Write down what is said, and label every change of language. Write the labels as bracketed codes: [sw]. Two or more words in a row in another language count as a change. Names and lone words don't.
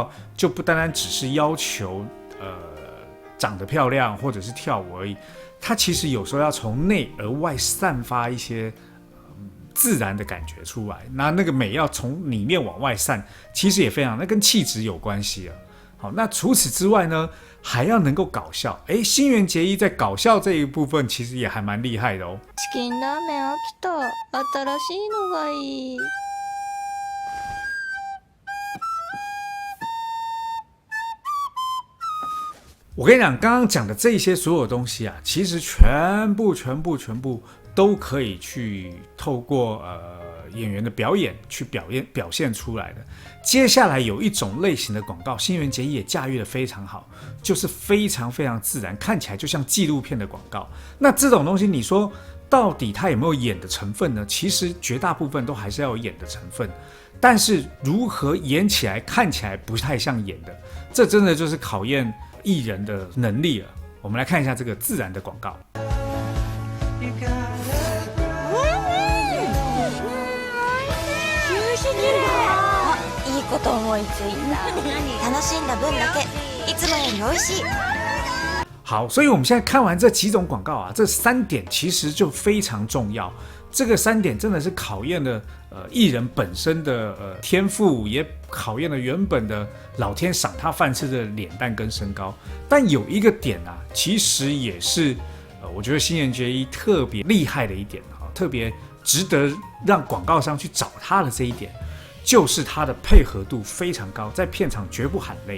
[zh] 告就不单单只是要求长得漂亮或者是跳舞而已，它其实有时候要从内而外散发一些自然的感觉出来，那个美要从里面往外散，其实也非常，那跟气质有关系啊。好，那除此之外呢，还要能够搞笑。新垣结衣在搞笑这一部分其实也还蛮厉害的哦。 [ja] チキンラーメン飽きた。新しいのがいい。 [zh] 我跟你讲，刚刚讲的这些所有东西啊，其实全部都可以去透过演员的表演去表现出来的。接下来有一种类型的广告，新垣结衣也驾驭得非常好，就是非常自然，看起来就像纪录片的广告。那这种东西，你说到底它有没有演的成分呢？其实绝大部分都还是要有演的成分，但是如何演起来看起来不太像演的，这真的就是考验艺人的能力了。我们来看一下这个自然的广告。 [ja] いいこと思いついた。楽しんだ分だけいつもより美味しい。 [zh] 好，所以我们现在看完这几种广告啊，这3点其实就非常重要。这个3点真的是考验了艺人本身的天赋，也考验了原本的老天赏他饭吃的脸蛋跟身高。但有一个点啊，其实也是我觉得新垣结衣特别厉害的一点，特别值得让广告商去找他的这一点，就是他的配合度非常高，在片场绝不喊累。